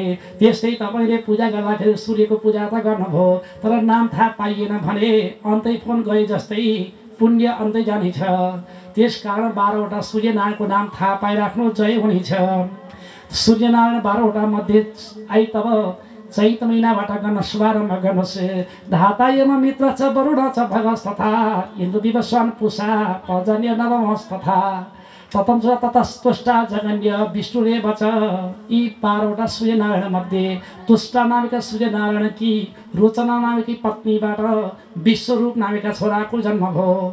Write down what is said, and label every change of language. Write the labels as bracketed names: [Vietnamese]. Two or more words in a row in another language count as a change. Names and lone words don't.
[Nepali] त्यस्तै तपाईँले पूजा गर्दाखेरि सूर्यको पूजा त गर्नुभयो, तर नाम थाहा पाइएन भने अन्तै फोन गए जस्तै पुण्य अन्तै जानेछ। त्यसकारण 12वटा सूर्यनारायणको नाम थाहा पाइराख्नु जय हुनेछ। सूर्यनारायण 12वटा मध्ये तब चैत महिनाबाट गर्न शुभारम्भ गर्नुहोस्। [Sanskrit] धातायम मित्र च वरुण च भगस तथा इन्द्र दिवसान पुषा पर्जन्य नवमस तथा ततम च ततस्तुष्टा जगन्य विष्णुरेव च। [Nepali] यी 12वटा सूर्यनारायण मध्ये तुष्टा नामका सूर्यनारायण कि रोचना नामकी पत्नीबाट विश्वरूप नामका छोराको जन्म भयो।